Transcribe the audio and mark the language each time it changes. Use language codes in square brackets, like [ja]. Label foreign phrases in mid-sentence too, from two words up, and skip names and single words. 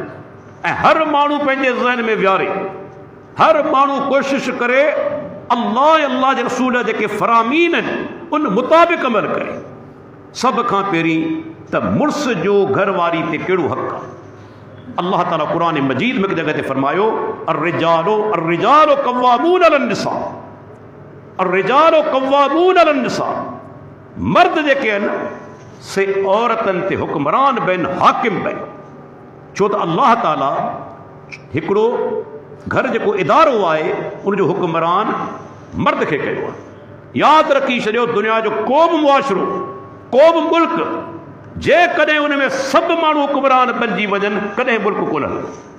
[sd] ऐं हर माण्हू पंहिंजे ज़हन में विहारे, हर माण्हू कोशिशि करे अल्लाह अल्लाह जे रसूल जेके फ़रामीन आहिनि उन मुताबिक़ अमल करे। सभ खां पहिरीं त मुड़ुस जो घरवारी ते कहिड़ो हक़ आहे? अल्लाह ताला क़ुरान मजीद में हिकु जॻह ते फरमायो, [ar] الرجال قوامون على النساء، الرجال قوامون على النساء. [sd] मर्द जेके आहिनि से औरतनि ते हुक्मरान बि आहिनि, हाकिम बि आहिनि। छो त अल्लाह ताला हिकिड़ो घर जेको इदारो आहे उनजो हुक्मरान मर्द खे कयो आहे। यादि रखी छॾियो, दुनिया जो को बि मुआशिरो, को बि मुल्क, जेकॾहिं उन में सभु माण्हू हुक्मरान बणिजी वञनि, कॾहिं मुल्क कोन हलंदो।